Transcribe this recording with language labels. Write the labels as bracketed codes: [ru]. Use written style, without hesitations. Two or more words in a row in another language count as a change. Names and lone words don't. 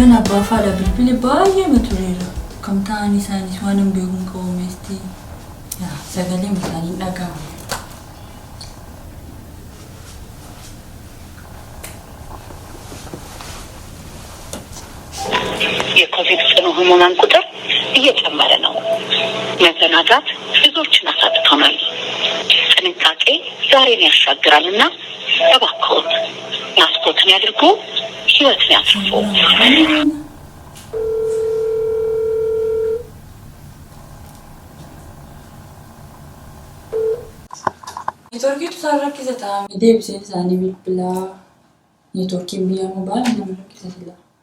[om] Abbafaadha bilbili baay'ee matureera. Kam ta'an isaanis waan hin beekne qabumeesti. Sagaleen isaanii dhaga'ama. [am] የኮቪድ ጽኑ ህሙማን ቁጥር እየጨመረ ነው። መዘናጋት ብዙዎችን አሳጥቶናል። ጥንቃቄ ዛሬን ያሻግራልና እባክዎን ማስኮትን ያድርጉ፣ ህይወትን ያስፉ። [om] Neetworkiitu isaan rakkisa ta'a. Deebiseen isaanii bilbilaa. Neetworkiin biyya mobaayilii nama rakkisa sila.